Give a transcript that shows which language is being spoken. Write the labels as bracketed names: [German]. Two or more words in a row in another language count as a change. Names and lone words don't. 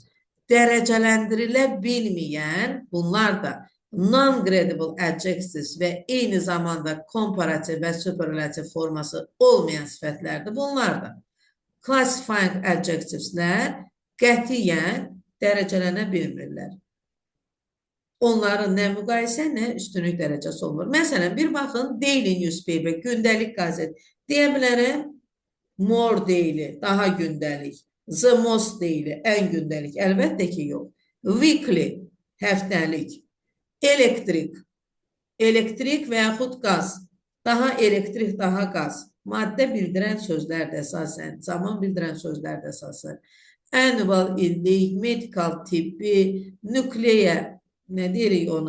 [Azerbaijani] Dərəcələndirilə bilməyən, bunlar da [English] non-gradable adjectives [Azerbaijani] və eyni zamanda komparativ və superlativ forması olmayan sifətlərdir. Bunlar da [English] classifying adjectiveslər [Azerbaijani] qətiyyən dərəcələnə bilmirlər. Onların nə müqayisə, nə üstünlük dərəcəsi olmur. Məsələn, bir baxın, [English] daily newspaper, [Azerbaijani] gündəlik qazet. Deyə bilərəm, [English] more daily, [Azerbaijani] daha gündəlik. [English] The most daily, [Azerbaijani] ən gündəlik. Əlbəttə ki, yox. Weekly, həftəlik. Elektrik və yaxud qaz. Daha elektrik, daha qaz. Maddə bildirən sözlərdir əsasən. Zaman bildirən sözlərdir əsasən. Annual, illik, medical, tibbi, nükleer, nə deyirik ona?